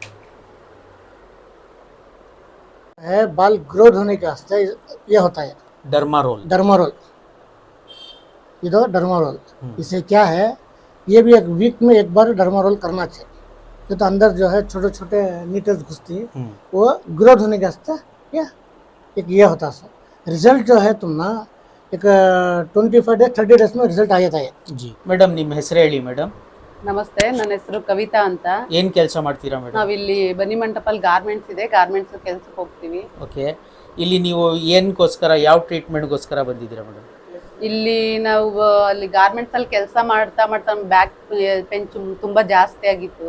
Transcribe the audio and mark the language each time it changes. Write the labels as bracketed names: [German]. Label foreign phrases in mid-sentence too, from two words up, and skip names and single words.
[Hindi] है बाल ग्रोथ होने के वास्ते ये होता है डर्मारोल इधर डर्मारोल। इसे क्या है, ये भी एक वीक में एक बार डर्मारोल करना चाहिए। तो अंदर जो है छोटे छोटे नीटल्स घुसती है, वो ग्रोथ होने के वास्ते ये होता है। रिजल्ट जो है तुम ना एक 25 ಡೇಸ್ 30 ಡೇಸ್ में [Kannada] ರಿಸಲ್ಟ್ ಆಗಿದೆ जी। ಮೇಡಮ್ ನಿಮ್ಮ ಹೆಸರು ಹೇಳಿ ಮೇಡಮ್। ನಮಸ್ತೆ, ನನ್ನ ಹೆಸರು ಕವಿತಾ ಅಂತ। ಏನು ಕೆಲಸ ಮಾಡ್ತೀರಾ ಮೇಡಮ್? ನಾವಿಲ್ಲಿ ಬನ್ನಿ ಮಂಟಪಲ್ ಗಾರ್ಮೆಂಟ್ಸ್ ಇದೆ, ಗಾರ್ಮೆಂಟ್ಸ್ ಕೆಲಸಕ್ಕೆ ಹೋಗ್ತೀವಿ। ಓಕೆ, ಇಲ್ಲಿ ನೀವು ಏನಕ್ಕೋಸ್ಕರ ಯಾವ ಟ್ರೀಟ್ಮೆಂಟ್ಗೋಸ್ಕರ ಬಂದಿದ್ದೀರಾ ಮೇಡಮ್? ಇಲ್ಲಿ ನಾವು ಅಲ್ಲಿ ಗಾರ್ಮೆಂಟ್ಸ್ ಅಲ್ಲಿ ಕೆಲಸ ಮಾಡ್ತಾ ಮಾಡ್ತಾ [English] back pain [Kannada] ತುಂಬಾ ಜಾಸ್ತಿ ಆಗಿತ್ತು।